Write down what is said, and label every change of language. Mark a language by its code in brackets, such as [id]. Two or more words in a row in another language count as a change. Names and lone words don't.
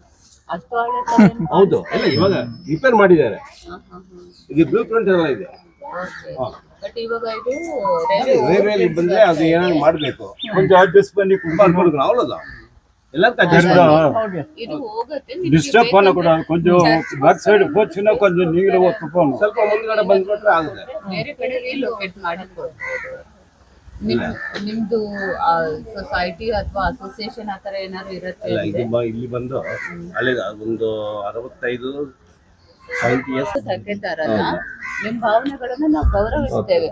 [kn] ಅಷ್ಟು ಹಳೆ ತರ ಏನು? ಹೌದು, ಎಲ್ಲ ಇವಾಗ ರಿಪೇರ್ ಮಾಡಿದ್ದಾರೆ. ಇದು [en] blue print [kn] ಎಲ್ಲ ಇದೆ. ಬಟ್ ಇವಾಗ ಇದು ರೈಲ್ವೆ ಬಂದ್ರೆ ಅದು ಏನಾದ್ರು ಮಾಡ್ಬೇಕು. ಕೊಂಚ ಅಡ್ಜಸ್ಟ್ ಬನ್ನಿ ಕುಂಬಾರ ನೋಡಿದ್ರು ಅವಳದ ಎಲ್ಲರಿಗೂ ಅಡ್ಜಸ್ಟ್ ಇದು ಹೋಗುತ್ತೆ. [ta] ಡಿಸ್ಟರ್ಬ್ பண்ணக்கூடாது. கொஞ்சம் [en] back side [ta] போச்சுன்னா கொஞ்சம் நீங்களே ஒத்து போகணும். [kn] ಸ್ವಲ್ಪ ಮುಂದ್ಗಡೆ ಬಂದ್ಬಿಟ್ರೆ ಆಗುತ್ತೆ. ಬೇರೆ ಕಡೆ ರೀಲೊಕೇಟ್ ಮಾಡಿ ಕೊಡ್ಬೋದು. ನಿಮ್ದು ಸೊಸೈಟಿ ಅಥವಾ ಅಸೋಸಿಯೇಷನ್ ಆತರ ಏನಾದ್ರು ಇರುತ್ತೆ? ಇಲ್ಲ, ಇದು ಇಲ್ಲಿ ಬಂದು ಅಲ್ಲೇ ಒಂದು 65 70 ಇಯರ್ಸ್ ತಗ್ಗಿದ್ದಾರಲ್ಲ, ನಿಮ್ ಭಾವನೆಗಳನ್ನ ನಾವು ಗೌರವಿಸ್ತೇವೆ.